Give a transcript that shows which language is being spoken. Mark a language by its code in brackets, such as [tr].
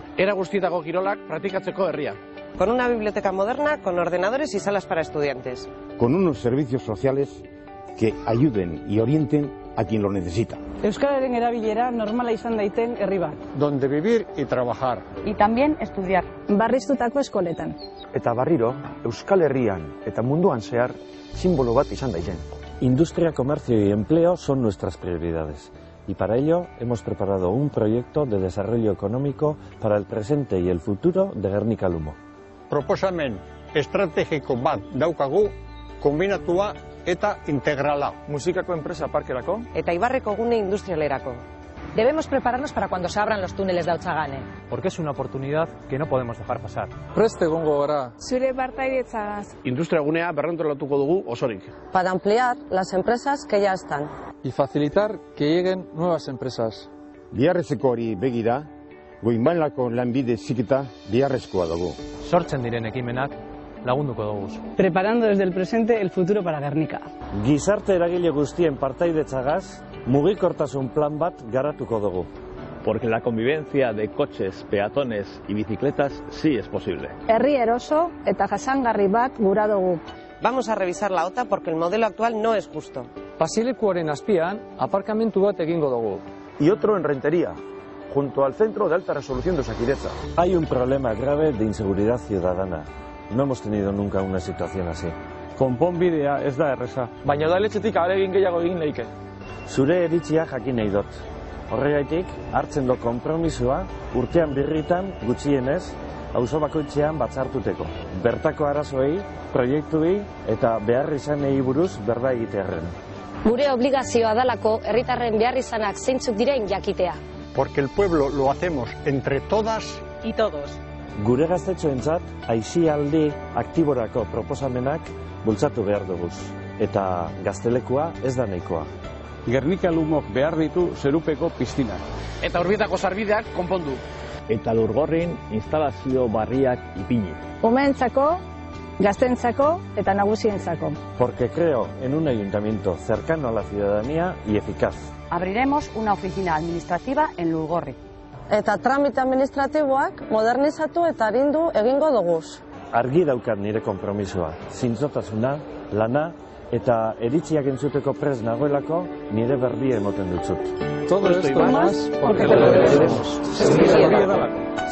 [eu] Era guztietako kirolak praktikatzeko herria. [es] Con una biblioteca moderna, con ordenadores y salas para estudiantes. Con unos servicios sociales que ayuden y orienten a quien lo necesita. [eu] Euskararen erabilera normala izan daiten herri bat. [es] Donde vivir y trabajar. Y también estudiar. [eu] Barriztutako eskoletan. Eta berriro, Euskal Herrian eta munduan zehar símbolo bat izan daiten. [es] Industria, comercio y empleo son nuestras prioridades. Y para ello hemos preparado un proyecto de desarrollo económico para el presente y el futuro de Gernika Lumo. [eu] Proposamen estrategiko bat daukagu, kombinatua eta integrala. Musikako enpresa parkerako. Eta Ibarreko gune industrialerako. [es] Debemos prepararnos para cuando se abran los túneles de Aotzagane. Porque es una oportunidad que no podemos dejar pasar. [eu] Preste egongo gara. Zure partaidetzagaz. Industria gunea berrantolatuko dugu osorik. [es] Para ampliar las empresas que ya están. Y facilitar que lleguen nuevas empresas. [eu] Biharrezko hori begira, goinbailako lanbide zikita biharrezkoa dugu. Sortzen diren ekimenak lagunduko dugu. [es] Preparando desde el presente el futuro para Gernika. [eu] Gizarte eragile guztien partaidetzagaz, mugikortasun plan bat garatuko dugu. [es] Porque la convivencia de coches, peatones y bicicletas sí es posible. [eu] Herri eroso eta jasangarri bat gura dugu. [es] Vamos a revisar la OTA porque el modelo actual no es justo. [eu] Basilekuaren azpian, aparkamentu bat egingo dugu. [es] Y otro en Rentería, junto al Centro de Alta Resolución de Osakidetza. Hay un problema grave de inseguridad ciudadana. No hemos tenido nunca una situación así. [eu] Konponbidea ez da erreza. Baina udaletxetik ahalegin gehiago egin leike. Zure iritzia jakin nahi dut. Horregaitik, hartzen do konpromisoa urtean birritan gutxienez, auzo bakoitzean batzartuteko. Bertako arazoei, proiektuei eta beharrizanei buruz berba egitearren. Gure obligazioa dalako herritarren beharrizanak zeintzuk diren jakitea. [es] Porque el pueblo lo hacemos entre todas Y todos. [eu] Gure gaztetxoentzat aisialdi aktiborako proposamenak bultzatu behar duguz. Eta gaztelekua ez da nahikoa. Gernika Lumok behar ditu zerupeko piztinak. eta urbietako sarbideak konpondu. Eta Lurgorrin instalazio barriak ipini. Umeentzako, gaztentzako eta nagusientzako. [es] Porque creo en un ayuntamiento cercano a la ciudadanía y eficaz. Abriremos una oficina administrativa en Lurgorri. [eu] Eta tramite administratiboak modernizatu eta arindu egingo duguz. Argi daukat nire konpromisoa, zintzotasuna, lana eta eritziak entzuteko prest nagoelako nire berdia emoten dutzut. [es] Todo esto y más porque te lo merecemos. [eu] Zeuria dalako.